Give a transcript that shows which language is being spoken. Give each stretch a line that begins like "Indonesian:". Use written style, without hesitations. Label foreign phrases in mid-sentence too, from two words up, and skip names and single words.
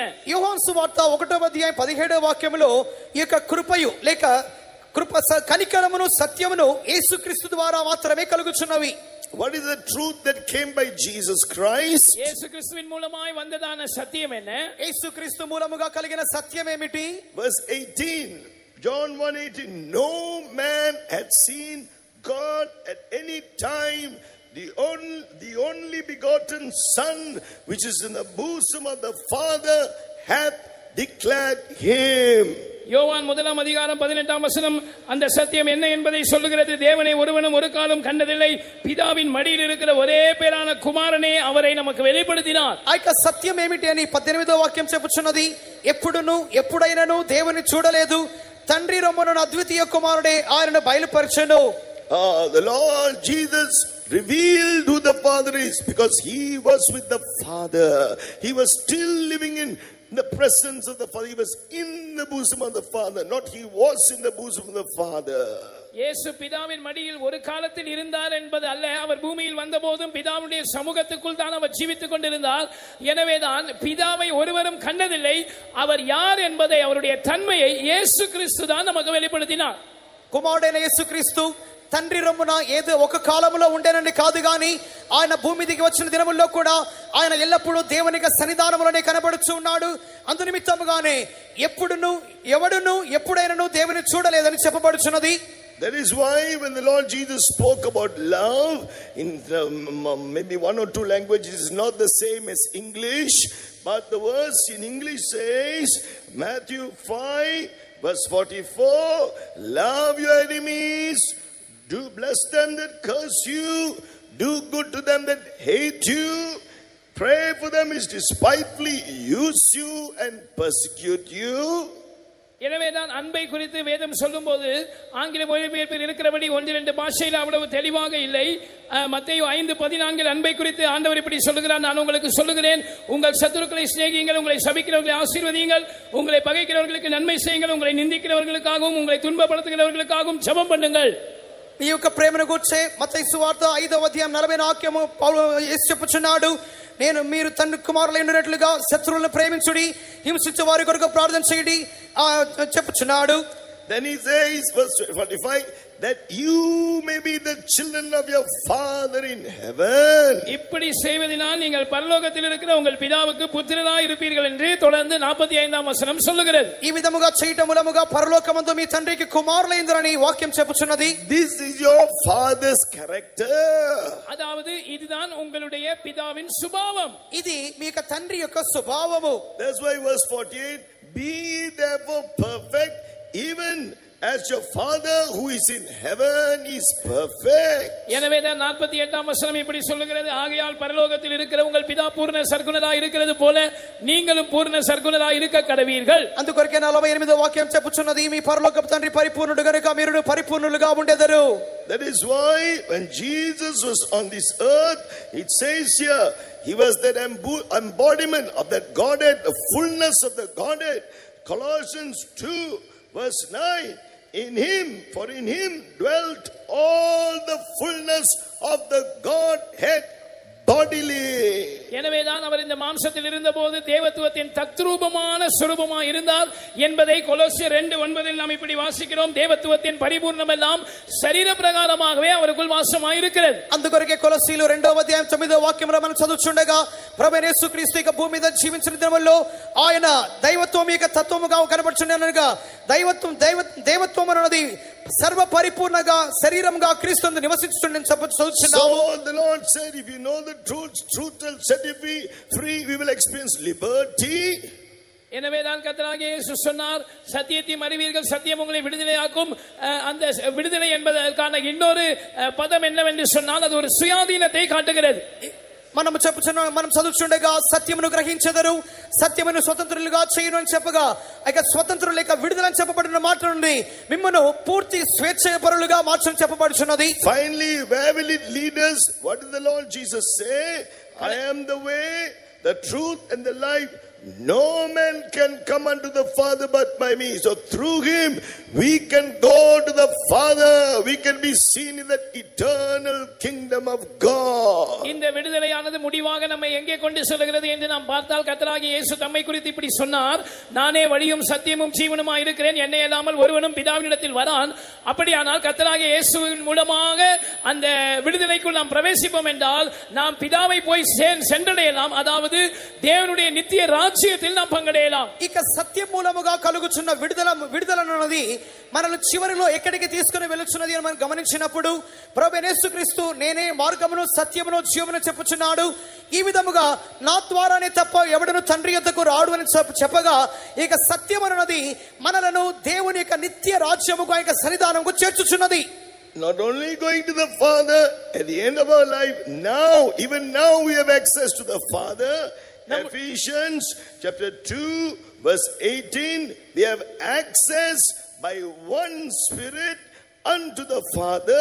Telugu: యోహాను సువార్త 1వ అధ్యాయం 17వ వాక్యములో ఈ యొక్క కృపయు లేక కృప కనికరమును సత్యమును యేసుక్రీస్తు ద్వారా మాత్రమే కలుగుచున్నవి.
English: What is the truth that came by Jesus Christ?
Tamil: இயேசு கிறிஸ்துவின் மூலமாய் வந்ததான சத்தியம் என்ன?
Telugu: యేసుక్రీస్తు మూలముగా కలిగిన సత్యం ఏమిటి?
English: Verse 18, John 1:18, no man had seen God at any time. The only begotten Son, which is in the bosom of the Father, hath declared him.
Tamil: யோவான் 1ஆம் அதிகாரம் 18ஆம் வசனம் அந்த சத்தியம் என்ன என்பதை சொல்லுகிறது. தேவனை ஒருவனும் ஒரு காலம் கண்டதில்லை, பிதாவின் மடியில் இருக்கிற ஒரே பேரான குமாரனே அவரை நமக்கு வெளிப்படுத்தினார்.
Telugu: ఆ యొక్క సత్యం ఏమిటి అని 18వ వాక్యం చెప్పుచున్నది, ఎప్పుడును ఎప్పుడైనను దేవుని చూడలేదు, తండ్రి రొమ్మను అద్వితీయ కుమారుడే ఆయనను బయలుపరచెను.
English: The Lord Jesus revealed who the Father is because he was with the Father. He was still living in the presence of the Father. He was in the bosom of the Father, not he was in the bosom of the Father.
Tamil: இயேசு பிதாவின் மடியில் ஒரு காலத்தில் இருந்தார் என்பது அல்ல, அவர் பூமியில் வந்தபோதும் பிதாவுடைய சமூகத்துக்குள் தான் அவர் ஜீவித்துக் கொண்டிருந்தார். எனவேதான் பிதாவை ஒருவரும் கண்டதில்லை. அவர் யார் என்பதை, அவருடைய தன்மையை இயேசு கிறிஸ்து தான் நமக்கு வெளிப்படுத்தினார்.
Telugu: కుమారుడైన యేసుక్రీస్తు తండ్రి రొమ్మున ఏదో ఒక కాలంలో ఉండేనని కాదు గాని ఆయన భూమి దిగి వచ్చిన దినముల్లో కూడా ఆయన ఎల్లప్పుడూ దేవుని సన్నిధానములోనే కనబడుచు ఉన్నాడు. అందు నిమిత్తముగానే ఎప్పుడును ఎవడును ఎప్పుడైనను దేవుని చూడలేదని చెప్పబడుచున్నది.
English: That is why when the Lord Jesus spoke about love in maybe one or two languages, it's not the same as English, but the verse in English says, Matthew 5 verse 44, love your enemies, do bless them that curse you, do good to them that hate you, pray for them which despitefully use you and persecute you.
Tamil: எனவேதான் அன்பை குறித்து வேதம் சொல்லும்போது ஆங்கில மொழிபெயர்ப்பில் இருக்கிறபடி 1-2 பாஷையில் அவ்வளவு தெளிவாக இல்லை. மத்தேயு 5:14 அன்பை குறித்து ஆண்டவர் இப்படி சொல்லுகிறார், நான் உங்களுக்கு சொல்லுகிறேன், உங்கள் சத்துருக்களை சிநேகியுங்கள், உங்களை சபிக்கிறவர்களை ஆசீர்வதியுங்கள், உங்களை பகைக்கிறவர்களுக்கு நன்மை செய்யுங்கள், உங்களை நிந்திக்கிறவர்களுக்காகவும் உங்களை துன்பப்படுத்துகிறவர்களுக்காகவும் ஜெபம் பண்ணுங்கள்.
Telugu: ఈ యొక్క ప్రేమను గూర్చే మత్తయి సువార్త 5వ అధ్యాయం 40వ వాక్యము యేసు చెప్పుచున్నాడు, నేను మీరు తండ్రి కుమారులైనట్లుగా శత్రువులను ప్రేమించుడి, హింసించే వారి కొరకు ప్రార్థన చేయండి చెప్పుచున్నాడు.
English: Then he says verse 45 that you may be the children of your Father in heaven.
Tamil: இப்படி செய்வதினால் நீங்கள் பரலோகத்தில் இருக்கிற உங்கள் பிதாவுக்கு புத்திரராய் இருப்பீர்கள் என்று தொடர்ந்து 45ஆம் வசனம் சொல்லுகிறது.
Telugu: ఈ విధముగా చేయటం మూలముగా పరలోకమందు మీ తండ్రికి కుమారులైందరని వాక్యం చెప్పుచున్నది.
English: This is your father's character.
Tamil: அதாவது இதுதான் உங்களுடைய பிதாவின் சுபாவம்,
Telugu: ఇది మీ యొక్క తండ్రి యొక్క స్వభావము.
English: That's why verse 48, be therefore perfect even as your Father who is in heaven is perfect.
Tamil: எனவேதான் 48ஆம் வசனம் இப்படி சொல்லுகிறது, ஆகையால் பரலோகத்தில் இருக்கிற உங்கள் பிதா பூர்ண சர்க்குணராய் இருக்கிறது போல நீங்களும் பூர்ண சர்க்குணராய் இருக்க கடவீர்கள்.
Telugu: అందుకొరకే 48వ వాక్యం చెప్పుచున్నది, మీ పరలోకపు తండ్రి పరిపూర్ణుడు గనుక మీరు పరిపూర్ణులుగా ఉండెదరు.
English: That is why when Jesus was on this earth, it says here, he was that embodiment of that Godhead, the fullness of the Godhead. Colossians 2 verse 9, in him, for in him dwelt all the fullness of the Godhead bodily.
Tamil: எனவேதான் அவர் இந்த மாம்சத்தில் இருந்தபோது தேவத்துவத்தின் தத்ரூபமான சுரூபமாய் இருந்தார் என்பதை கொலோசியர் 2:9 நாம் இப்படி வாசிக்கிறோம். தேவத்துவத்தின் பரிபூர்ணம் எல்லாம் சரீர பிரகாரமாகவே அவருக்குள் வாசமாய் இருக்கிறது.
Telugu: అందుకొరకే కొలొస్సీలు 2వ అధ్యాయం 9వ వాక్యంలో మనం చదువుచుండగా ప్రభువైన యేసుక్రీస్తు యొక్క భూమి మీద జీవించిన దినముల్లో ఆయన దైవత్వం యొక్క తత్వముగా కనబడుచుండెనగా దైవత్వం అన్నది సర్వ పరిపూర్ణంగా శరీరంగా క్రీస్తునందు నివసించుచుండెను చదువుచున్నాము.
English: So the Lord said, if you know the truth will set you free, we will experience liberty.
Tamil: எனவேதான் கர்த்தராகிய இயேசு சொன்னார், சத்தியத்தை அறிவீர்கள், சத்தியம் உங்களை விடுதலையாக்கும். அந்த விடுதலை என்பதற்கான இன்னொரு பதம் என்னவென்று சொன்னால் அது ஒரு சுயாதீனத்தை காட்டுகிறது.
Telugu: మనం చదువుచుండగా సత్యమును గ్రహించెదరు, సత్యమును స్వతంత్రులుగా చేయును అని చెప్పగా ఇక స్వతంత్రులు లేక విడుదలని చెప్పబడిన మాట నుండి మిమ్మను పూర్తి స్వేచ్ఛాపరులుగా మార్చని చెప్పబడుచున్నది.
English: Finally, where will it lead us? What did the Lord Jesus say? I am the way, the truth and the life. No man can come unto the Father but by me. So through him we can go to the Father. We can be seen in that eternal kingdom of God.
Tamil: இந்த விடுதலையானது முடிவாக நம்மை எங்கே கொண்டு செல்கிறது என்று நாம் பார்த்தால் கர்த்தராகிய இயேசு தம்மை குறித்து இப்படி சொன்னார், நானே வழியும் சத்தியமும் ஜீவனுமாய் இருக்கிறேன், என்னை அல்லாமல் ஒருவனும் பிதாவினிடத்தில் வரான். அப்படியானால் கர்த்தராகிய இயேசுவின் மூலமாக அந்த விடுதலைக்குள் நாம் பிரவேசிப்போம் என்றால் நாம் பிதாவை போய் சென்றடையலாம். அதாவது தேவனுடைய நித்திய రాజ్యத்தில் நாம் பங்கடையலாம்.
Telugu: ఇక సత్యం మూలముగా కలుగుచున్న విడుదలన్నది మనల్ని చివరిలో ఎక్కడికి తీసుకుని వెళ్తున్నది అని మనం గమనించినప్పుడు ప్రభువైన యేసుక్రీస్తు నేనే మార్గమును సత్యమును జీవమును చెప్పుచున్నాడు. ఈ విధముగా నా ద్వారానే తప్ప ఎవడను తండ్రి యొద్దకు రాడు అని చెప్పగా ఇక సత్యం అన్నది మనలను దేవుని యొక్క నిత్య రాజ్యముగా ఇక సన్నిధానముకు చేర్చుచున్నది.
English: Not only going to the Father at the end of our life, even now we have access to the Father. Ephesians chapter 2 verse 18, we have access by one Spirit unto the Father.